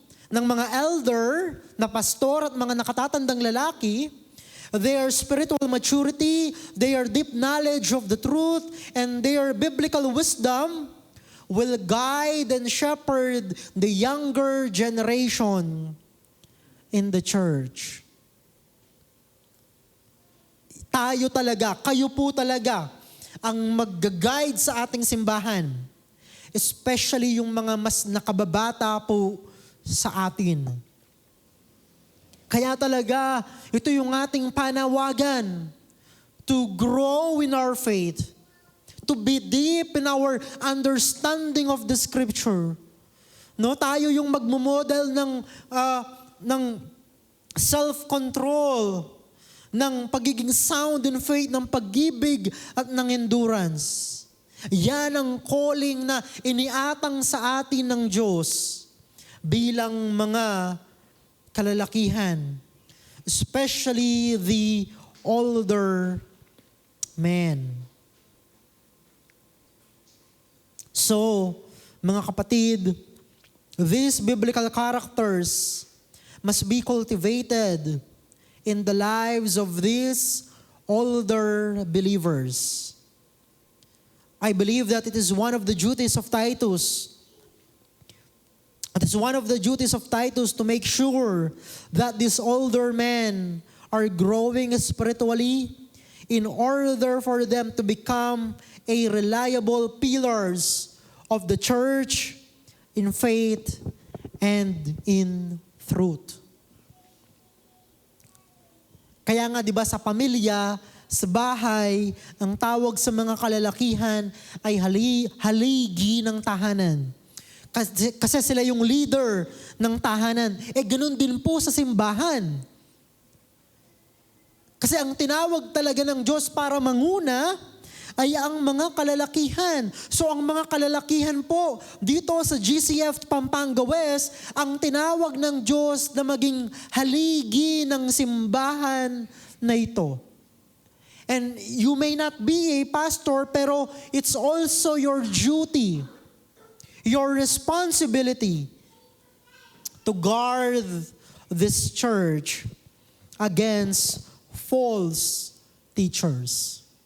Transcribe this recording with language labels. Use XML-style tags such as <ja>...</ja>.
<tl>ng mga elder na pastor at mga nakatatandang lalaki,</tl> <en>their spiritual maturity, their deep knowledge of the truth, and their biblical wisdom will guide and shepherd the younger generation in the church.</en> <tl>Tayo talaga, kayo po talaga ang mag-guide sa ating simbahan. Especially yung mga mas nakababata po sa atin. Kaya talaga, ito yung ating panawagan</tl> <en>to grow in our faith, to be deep in our understanding of the Scripture.</en> <tl>No, tayo yung magmo-model ng self-control, ng pagiging sound in faith, ng pag-ibig at ng endurance. Yan ang calling na iniatang sa atin ng Diyos bilang mga kalalakihan,</tl> <en>especially the older men. So,</en> <tl>mga kapatid,</tl> <en>these biblical characters must be cultivated in the lives of these older believers. I believe that it is one of the duties of Titus. It is one of the duties of Titus to make sure that these older men are growing spiritually in order for them to become a reliable pillars of the church in faith and in truth.</en> <tl>Kaya nga 'di ba sa pamilya, sa bahay, ang tawag sa mga kalalakihan ay haligi ng tahanan. Kasi sila yung leader ng tahanan. Ganun din po sa simbahan. Kasi ang tinawag talaga ng Diyos para manguna ay ang mga kalalakihan. So ang mga kalalakihan po dito sa GCF Pampanga West, ang tinawag ng Diyos na maging haligi ng simbahan na ito.</tl> <en>And you may not be a pastor, pero it's also your duty, your responsibility to guard this church against false teachers.</en>